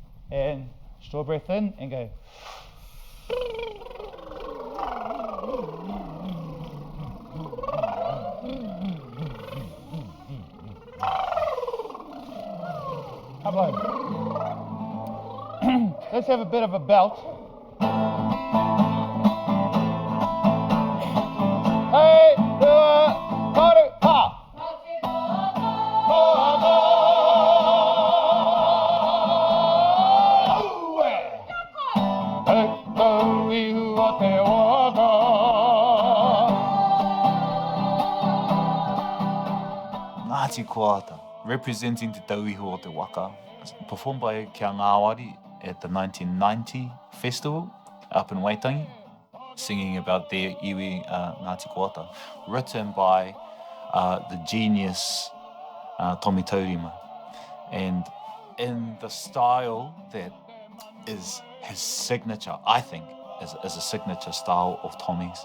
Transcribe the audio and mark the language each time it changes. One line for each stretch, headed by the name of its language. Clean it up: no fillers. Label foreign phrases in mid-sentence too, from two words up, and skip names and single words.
English: And straw breath in and go. Come on. Let's have a bit of a belt. Hey, Kurapa.
Māori: Tauihu te waka.
English: Ngāti Koata, representing the
Māori: Tauihu o te waka,
English: performed by Kia Ngāwari at the 1990 festival up in Waitangi, singing about their iwi Ngāti Koata, written by the genius Tommy Taurima, and in the style that is his signature, I think, is a signature style of Tommy's.